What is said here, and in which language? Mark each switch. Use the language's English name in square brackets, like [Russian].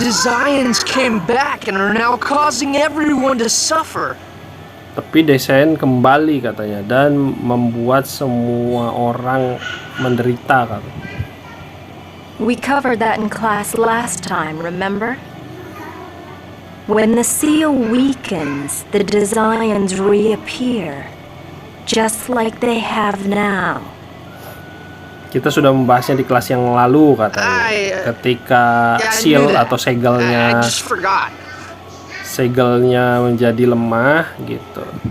[English] Desians came back and are now causing everyone to suffer. [Indonesian] Tapi Desian kembali, katanya, dan membuat semua orang menderita, katanya. [English] We covered that in class last time, remember? When the seal weakens, the Desians reappear, just like they have now. [Indonesian] Kita sudah membahasnya di kelas yang lalu, katanya. Ketika seal atau [English] I just forgot. [Indonesian] segelnya menjadi lemah gitu.